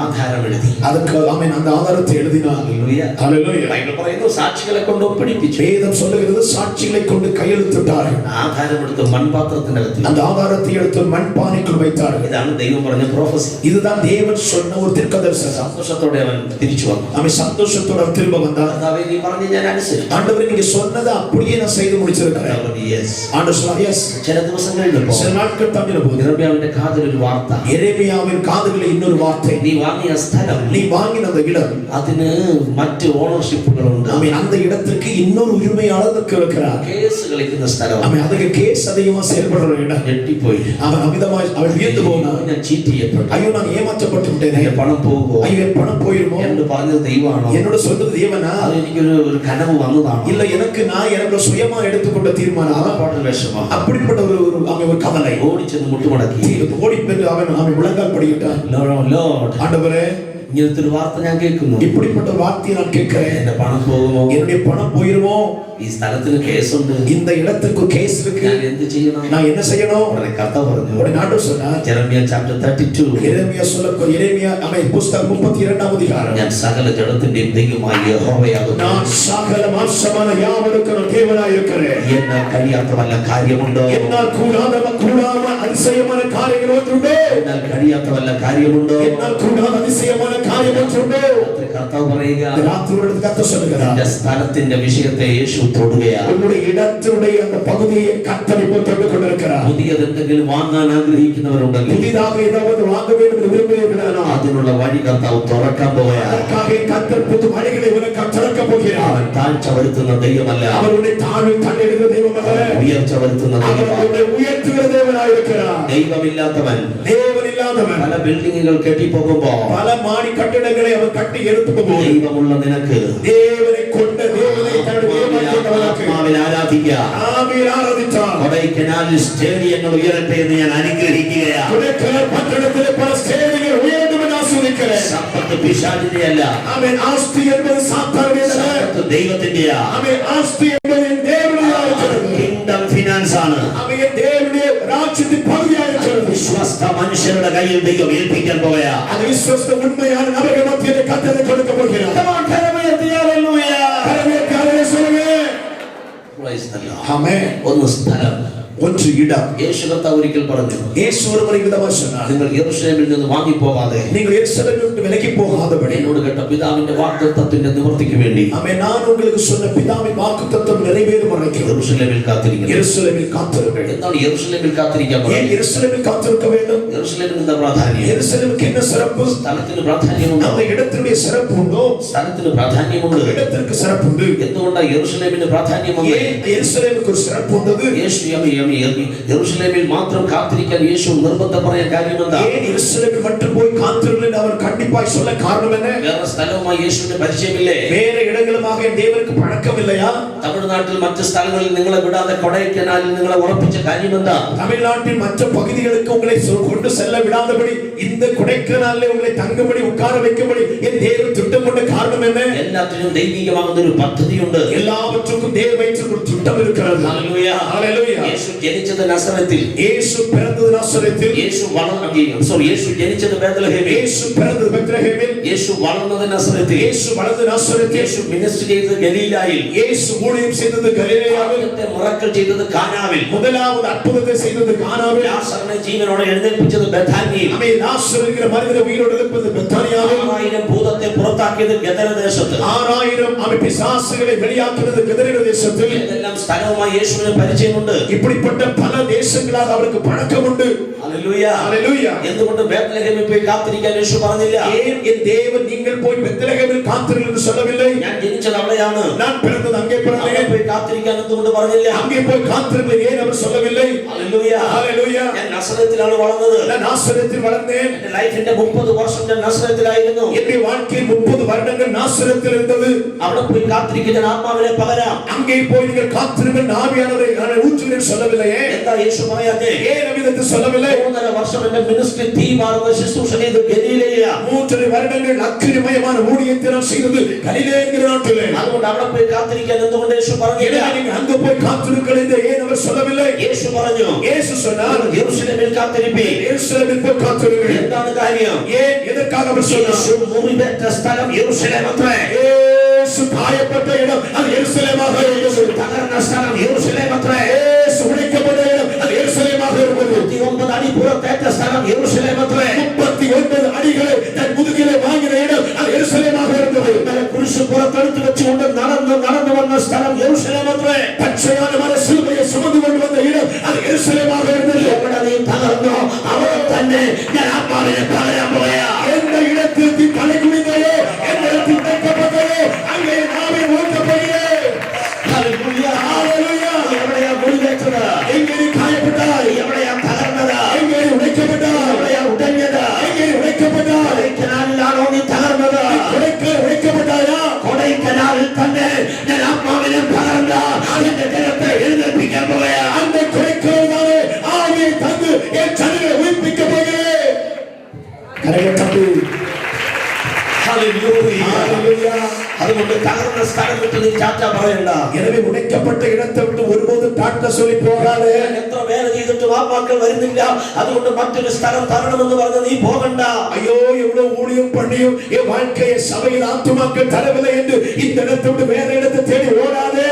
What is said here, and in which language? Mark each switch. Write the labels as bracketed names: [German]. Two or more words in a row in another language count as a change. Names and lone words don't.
[Malayalam] ആധാരം എഴുതി. [Tamil] அதுக்கு அவன் அந்த ஆதாரத்தை எழுதினான். [Malayalam] ഹല്ലേലൂയ. ബൈബിൾ പറയുന്നു സാക്ഷികളെ കൊണ്ട് ഒപ്പിടിപ്പിച്ചു. [Tamil] வேதம் சொல்லுகிறது சாட்சிகளை கொண்டு கையெழுத்திட்டார்கள். [Malayalam] ആധാരം എടുത്ത് മൺപാത്രത്തിനകത്ത് [Tamil] அந்த ஆதாரத்தை எடுத்து மண்பானைக்குள் வைத்தார்கள். [Malayalam] ഇതാണ് ദൈവം പറഞ്ഞ പ്രൊഫസി. [Tamil] இதுதான் தேவன் சொன்ன ஒரு தீர்க்கதரிசனம். [Malayalam] സന്തോഷത്തോടെ അവൻ തിരിച്ചു വന്നു. [Tamil] அவன் சந்தோஷத்தோட திரும்ப வந்தான். [Malayalam] കർത്താവേ നീ പറഞ്ഞു ഞാൻ അനുസരിച്ചു. [Tamil] ஆண்டவரே நீங்க சொன்னதை அப்படியே நான் செய்து முடிச்சிருக்கிறேன். ஆண்டவர் சொன்னார் எஸ். [Malayalam] ചില ദിവസം കഴിഞ്ഞപ്പോൾ [Tamil] சில நாட்கள் தள்ளின போது [Malayalam] യെരമ്യാവിന്റെ കാതിൽ ഒരു വാർത്ത. [Tamil] எரேமியாவின் காதுகளில் இன்னொரு வார்த்தை. [Malayalam] നീ വാങ്ങിയ സ്ഥലം, [Tamil] நீ வாங்கின அந்த இடம், [Malayalam] അതിന് മറ്റ് ഓണർഷിപ്പുകളുണ്ട്. [Tamil] அவன் அந்த இடத்திற்கு இன்னொரு உரிமையாளருக்கு இருக்கிறார். [Malayalam] കേസ് കളിക്കുന്ന സ്ഥലം. [Tamil] அவன் அதுக்கு கேஸ் அதிகமா செயல்படுற இடம். [Malayalam] ഞെട്ടിപ്പോയി. [Tamil] அவன் அமிதமாய் அவன் வியந்து போனான். [Malayalam] ഞാൻ ചീറ്റ് ചെയ്യപ്പെട്ടു. [Tamil] ஐயோ நான் ஏமாற்றப்பட்டு விட்டேனே. [Malayalam] എന്റെ പണം പോകുമോ? [Tamil] ஐயோ என் பணம் போயிருமோ [Malayalam] എന്ന് പറഞ്ഞത് ദൈവമാണോ? [Tamil] என்னோட சொல்றது தேவனா [Malayalam] അത് എനിക്കൊരു കനവ് വന്നതാണോ? [Tamil] இல்ல எனக்கு சுயமா எடுத்துக்கொண்ட தீர்மானம். [Malayalam] വിഷമം. [Tamil] அப்படிப்பட்ட அவன் ஒரு கவலை. [Malayalam] ഓടിച്ചെന്ന് മുട്ടുമടക്കി [Tamil] ஓடி பெற்று அவன் முழங்கால் படிக்கிட்டான். [Malayalam] ലോർഡ്, [Tamil] ஆண்டவரே [Malayalam] ഇങ്ങനത്തെ ഒരു വാർത്ത ഞാൻ കേൾക്കുന്നു. [Tamil] இப்படிப்பட்ட வார்த்தையை நான் கேட்கிறேன். [Malayalam] എന്റെ പണം പോകുമോ? [Tamil] என்னுடைய பணம் போயிருமோ? [Malayalam] ഈ സ്ഥലത്തിന് കേസുണ്ട്. [Tamil] இந்த இடத்துக்கு கேஸ் இருக்கு. [Malayalam] ഞാൻ എന്ത് ചെയ്യണം? [Tamil] நான் என்ன செய்யணும்? [Malayalam] ഉടനെ കഥ പറഞ്ഞു. [Tamil] உடனே ஆண்டவர் சொன்னார். [Malayalam] യെരമ്യാ ചാപ്റ്റർ 32. [Tamil] எரேமியா அவன் புத்தகம் 32ஆம் அதிகாரம். [Malayalam] ഞാൻ സകല ജഡത്തിന്റെയും ദൈവമായ യഹോവയാകുന്നു. [Tamil] நான் சகல மாம்சமான யாவருக்கும் தேவனாய் இருக்கிறேன். [Malayalam] എന്നാൽ കഴിയാത്ത വല്ല കാര്യമുണ്ടോ? [Tamil] என்னால் கூடாத அதிசயமான காரியங்கள் ஒன்றுண்டோ? [Malayalam] എന്നാൽ കഴിയാത്ത വല്ല കാര്യമുണ്ടോ? [Tamil] என்னால் கூடாத அதிசயமான காரியம் ஒன்றுண்டோ? [Malayalam] കർത്താവ് പറയുക, [Tamil] ராத்திரியோட கர்த்தர் சொல்லுகிறார். [Malayalam] എന്റെ സ്ഥലത്തിന്റെ വിഷയത്തെ യേശു തൊടുകയാണ്. [Tamil] உங்களுடைய இடத்தினுடைய அந்த பகுதியை கர்த்தர் இப்போ தொட்டு கொண்டிருக்கிறார். [Malayalam] പുതിയത് എന്തെങ്കിലും വാങ്ങാൻ ആഗ്രഹിക്കുന്നവരുണ്ടെങ്കിൽ, [Tamil] புதிதாக ஏதாவது வாங்க வேண்டும் என்று விரும்புகிறீர்களானால் [Malayalam] അതിനുള്ള വഴി കർത്താവ് തുറക്കാൻ പോവുകയാണ്. [Tamil] அதற்காக கர்த்தர் புது வழிகளை உனக்கு திறக்க போகிறார். [Malayalam] അവൻ താഴ്ച വരുത്തുന്ന ദൈവമല്ല, [Tamil] அவர் உன்னை தாழ்வு தள்ளிடுகிற தெய்வமல்ல, [Malayalam] ഉയർച്ച വരുത്തുന്ന [Tamil] அவர் [Malayalam] ദൈവമാണ്. [Tamil] உன்னை உயர்த்துகிற தேவனாய் இருக்கிறார். [Malayalam] ദൈവമില്ലാത്തവൻ [Tamil] தேவன் இல்லாதவன் [Malayalam] പല ബിൽഡിങ്ങുകൾ കെട്ടിപ്പോകുമ്പോ [Tamil] பல மாடி கட்டிடங்களை அவன் கட்டி எழுப்பும்போது [Malayalam] ദൈവമുള്ള നിനക്ക് [Tamil] தேவனை கொண்ட தேவனை தன்னுடைய தேவனாக [Malayalam] ആത്മാവിൽ ആരാധിക്കാം. [Tamil] ஆவியில் ஆராதித்தார். [Malayalam] കൊടൈക്കനാലിൽ സ്റ്റേഡിയങ്ങൾ ഉയരട്ടെ എന്ന് ഞാൻ അനുഗ്രഹിക്കുകയാണ്. [Tamil] கொடைக்கானல் பட்டணத்திலே பல ஸ்டேடியங்கள் உயர்ந்து என்று ஆசீர்வதிக்கிறேன். [Malayalam] സമ്പത്ത് പിശാചിന്റെയല്ല, [Tamil] ஆமென். ஆஸ்தி என்பது சாத்தானுடையதல்ல. [Malayalam] സമ്പത്ത് ദൈവത്തിന്റെയാ. [Tamil] ஆமென். ஆஸ்தி என்பது தேவனுடையதாக இருக்கிறது. [English] Kingdom finance ആണ്. [Tamil] ஆமென். தேவனுடைய ராஜ்யத்தின் பகுதியாக இருக்கிறது. [Malayalam] വിശ്വസ്ത മനുഷ്യരുടെ കയ്യിൽ ദൈവം ഏൽപ്പിക്കാൻ പോവുകയാ. [Tamil] அது விசுவாச உண்மையான நபர்கள் மத்தியிலே கர்த்தர் கொடுக்க போகிறார். கரவேற்காரே சொல்லுங்க. ஆமென். [Malayalam] ഒന്ന് സ്ഥലം, [Tamil] ஒன்று இடம். [Malayalam] യേശു കർത്താവ് ഒരിക്കൽ പറഞ്ഞു, [Tamil] இயேசு ஒருமுறை விதமாக சொன்னார், [Malayalam] നിങ്ങൾ യെരൂശലേമിൽ നിന്ന് വാങ്ങിപ്പോകാതെ [Tamil] நீங்கள் எருசலேமை விட்டு விலகி போகாதபடி [Malayalam] എന്നോട് കേട്ട പിതാവിന്റെ വാഗ്ദത്തത്തിന്റെ നിവൃത്തിക്ക് വേണ്ടി [Tamil] ஆமென் நான் உங்களுக்கு சொன்ன பிதாவின் வாக்குத்தத்தம் நிறைவேறும் வரைக்கும் [Malayalam] യെരൂശലേമിൽ കാത്തിരിക്കണം. [Tamil] எருசலேமில் காத்திருங்கள். [Malayalam] എന്താണ് യെരൂശലേമിൽ കാത്തിരിക്കാൻ [Tamil] ஏன் [Malayalam] പറയുന്നത്? [Tamil] எருசலேமில் காத்திருக்க வேண்டும்? [Malayalam] യെരൂശലേമിന് എന്താ പ്രാധാന്യം? [Tamil] எருசலேமுக்கு என்ன சிறப்பு? [Malayalam] സ്ഥലത്തിന് പ്രാധാന്യമുണ്ടോ? [Tamil] அந்த இடத்தினுடைய சிறப்பு உண்டோ? [Malayalam] സ്ഥലത്തിന് പ്രാധാന്യമുണ്ട്. [Tamil] இடத்திற்கு சிறப்பு உண்டு. [Malayalam] എന്തുകൊണ്ടാണ് യെരൂശലേമിന് പ്രാധാന്യം വന്നത്? [Tamil] ஏன் எருசலேமுக்கு ஒரு சிறப்பு உண்டது? [Malayalam] യെരൂശലേമിൽ മാത്രം കാത്തിരിക്കാൻ യേശു നിർബന്ധം പറയാൻ കാര്യം എന്താ? [Tamil] ஏன் எருசலேமில் மட்டும் போய் காத்திருங்கள் என்று அவர் கண்டிப்பாய் சொல்ல காரணம் என்ன? [Malayalam] വേറെ സ്ഥലവുമായി യേശുവിന് പരിചയമില്ലേ? [Tamil] வேற இடங்களுமாக என் தேவனுக்கு பழக்கம் இல்லையா? [Malayalam] തമിഴ്നാട്ടിൽ മറ്റു സ്ഥലങ്ങളിൽ നിങ്ങളെ വിടാതെ കൊടൈക്കനാലിൽ നിങ്ങളെ ഉറപ്പിച്ച കാര്യം എന്താ? [Tamil] தமிழ்நாட்டின் மற்ற பகுதிகளுக்கு உங்களை கொண்டு செல்ல விடாதபடி இந்த கொடைக்கானலில் உங்களை தங்கும்படி உட்கார வைக்கும்படி என் தேவன் திட்டம் கொண்ட காரணம் என்ன? [Malayalam] എല്ലാത്തിനും ദൈവികമാകുന്ന ഒരു പദ്ധതിയുണ്ട്. [Tamil] எல்லாவற்றுக்கும் தேவ வைத்திருக்கிற ஒரு திட்டம் இருக்கிறது. [Malayalam] ഹല്ലേലൂയ. [Tamil] ஹalleluya. [Malayalam] യേശു ജനിച്ചത് നസറത്തിൽ. [Tamil] இயேசு பிறந்தது நாசரேத்தில். [Malayalam] യേശു ജനിച്ചത് ബേത്ലഹേമിൽ. [Tamil] இயேசு பிறந்தது பெத்லகேமில். [Malayalam] യേശു വളർന്നത് നസറത്തിൽ. [Tamil] இயேசு வளர்ந்தது நாசரேத்தில். [Malayalam] യേശു മിനിസ്റ്റർ ചെയ്തത് ഗലീലായിൽ. [Tamil] இயேசு ஊழியம் செய்தது கலிலேயாவில். [Malayalam] ആദ്യത്തെ മിറക്കിൾ ചെയ്തത് കാനാവിൽ. [Tamil] முதலாவது அற்புதத்தை செய்தது கானாவில். [Malayalam] ലാസറിനെ ജീവനോടെ എഴുന്നേൽപ്പിച്ചത് ബഥാനിയിൽ. [Tamil] ஆமென். லாசர் என்கிற மனிதனை உயிரோடு எழுப்பியது பெத்தானியாவில். [Malayalam] 6000 ഭൂതത്തെ പുറത്താക്കിയത് ഗദര ദേശത്ത്. [Tamil] 6000 அவன் பிசாசுகளை வெளியாக்கினது கெதரேன தேசத்தில். [Malayalam] ഇതെല്ലാം സ്ഥലവുമായി യേശുവിന് പരിചയമുണ്ട്. [Tamil] இப்படிப்பட்ட பல தேசங்களாக அவருக்கு பழக்கம் உண்டு. [Malayalam] ഹല്ലേലൂയ. [Tamil] ஹalleluya. [Malayalam] എന്തുകൊണ്ട് ബേത്ലഹേമിൽ പോയി കാത്തിരിക്കാൻ യേശു പറഞ്ഞില്ല? [Tamil] ஏன் என் தேவன் நீங்கள் போய் பெத்லகேமில் காத்திருங்கள் என்று சொல்லவில்லை? [Malayalam] ഞാൻ ജനിച്ചത് അവിടെയാണ്. [Tamil] நான் பிறந்தது அங்கே [Malayalam] അവിടെ [Tamil] பிறந்தேன். [Malayalam] പോയി കാത്തിരിക്കാൻ എന്തുകൊണ്ട് പറഞ്ഞില്ല? [Tamil] அங்கே போய் காத்திருங்கள் ஏன் அவர் சொல்லவில்லை? [Malayalam] ഹല്ലേലൂയ. [Tamil] ஹalleluya. [Malayalam] ഞാൻ നസറത്തിലാണ് വളർന്നത്. [Tamil] நான் நாசரேத்தில் வளர்ந்தேன். [Malayalam] എന്റെ ലൈഫിന്റെ 30 വർഷം ഞാൻ നസറത്തിലായിരുന്നു. [Tamil] என்னுடைய வாழ்க்கையில் 30 வருடங்கள் நாசரேத்தில் இருந்தது. [Malayalam] അവിടെ പോയി കാത്തിരിക്കുക, ഞാൻ ആത്മാവിനെ പകരാം. [Tamil] அங்கே போய் நீங்கள் காத்திருங்கள் ஆவியானவரை நான் ஊற்றுவேன் சொல்லவில்லையே? [Malayalam] എന്താ യേശു പറയാതെ? [Tamil] ஏன் அவ்விதத்தை சொல்லவில்லை? [Malayalam] 3.5 വർഷം എന്റെ മിനിസ്ട്രി തീമാറുന്ന ശുശ്രൂഷ ചെയ്ത് ഗലീലയിലാ. [Tamil] 3 வருடங்கள் அக்கினிமயமான ஊழியத்தை நான் செய்தது கலிலே என்கிற நாட்டிலே. [Malayalam] അതുകൊണ്ട് അവിടെ പോയി കാത്തിരിക്കാൻ എന്തുകൊണ്ട് യേശു പറഞ്ഞില്ല? [Tamil] நீங்கள் அங்கு போய் காத்திருங்கள் என்று ஏன் அவர் சொல்லவில்லை? [Malayalam] യേശു പറഞ്ഞു, [Tamil] இயேசு சொன்னார் [Malayalam] യെരൂശലേമിൽ കാത്തിരിപ്പീൻ. [Tamil] எருசலேமில் போய் காத்திருங்கள். [Malayalam] എന്താണ് കാര്യം? [Tamil] ஏன் எதற்காக அவர் சொன்னார்? [Malayalam] യേശു മുറിവേറ്റ സ്ഥലം യെരൂശലേം അത്രേ. [Tamil] இயேசு காயப்பட்ட இடம் அது எருசலேமாக இருந்தது. [Malayalam] തകർന്ന സ്ഥലം യെരൂശലേം അത്രേ. [Tamil] இயேசு உடைக்கப்பட்ட இடம் அது எருசலேமாக இருந்தது. [Malayalam] 39 അടി പുറത്തേറ്റ സ്ഥലം യെരൂശലേം അത്രേ. [Tamil] 39 அடிகளை தன் முதுகிலே வாங்கின இடம் அது எருசலேமாக இருந்தது. [Malayalam] കുരിശ് പുറത്തെടുത്ത് വെച്ചുകൊണ്ട് നടന്നു വന്ന സ്ഥലം യെരൂശലേം അത്രേ. [Tamil] பச்சையான மர சிலுவையை சுமந்து கொண்டு வந்த இடம் அது எருசலேமாக இருந்தது. [Malayalam] എവിടെ നീ തകർന്നോ അവിടെ തന്നെ ഞാൻ ആത്മാവിനെ പകരാൻ പോയാ. [Tamil] எந்த இடத்தில் நீ தலை குனிந்தாயோ, எந்த இடத்தில் வைக்கப்பட்டாயோ அங்கே நாமே ஊற்றப்படுகிறேன். [Malayalam] ഹല്ലേലൂയ. [Tamil] ஹalleluya. [Malayalam] എവിടെയാ മുറിവേറ്റത്? [Tamil] எங்கே நீ காயப்பட்டாய்? [Malayalam] എവിടെയാ തകർന്നത്? [Tamil] எங்கே நீ உடைக்கப்பட்டாய்? [Malayalam] എവിടെയാ ഉടഞ്ഞത്? [Tamil] எங்கே நீ உடைக்கப்பட்டாய்? [Malayalam] കൊടൈക്കനാലിലാണോ നീ തകർന്നത്? [Tamil] உடைக்கப்பட்டாயா? [Malayalam] കൊടൈക്കനാലിൽ തന്നെ ഞാൻ ആത്മാവിനെ പകർന്ന എന്റെ ജനത്തെ എഴുന്നേൽപ്പിക്കാൻ പോയാ. [Tamil] அந்த கொடைக்கானலே ஆவியை தந்து என் ஜனங்களை உயிர்ப்பிக்க போகிறேன். கரங்களை தட்டி [Malayalam] ഹല്ലേലൂയ. [Tamil] ஹalleluya. [Malayalam] അതുകൊണ്ട് തകർന്ന സ്ഥലം വിട്ട് നീ ടാറ്റ പറയണ്ട. [Tamil] எனவே உடைக்கப்பட்ட இடத்தை விட்டு ஒருபோதும் டாட்டா சொல்லி போகாதே. [Malayalam] എത്ര വേല ചെയ്തിട്ടും ആത്മാക്കൾ വരുന്നില്ല, അതുകൊണ്ട് മറ്റൊരു സ്ഥലം തരണമെന്ന് പറഞ്ഞ് നീ പോകണ്ട. [Tamil] ஐயோ எவ்வளவு ஊழியம் பண்ணியும் என் வாழ்க்கையை சபையில் ஆத்துமாக்கள் தரவில்லை என்று இந்த இடத்தை விட்டு வேற இடத்தை தேடி ஓடாதே.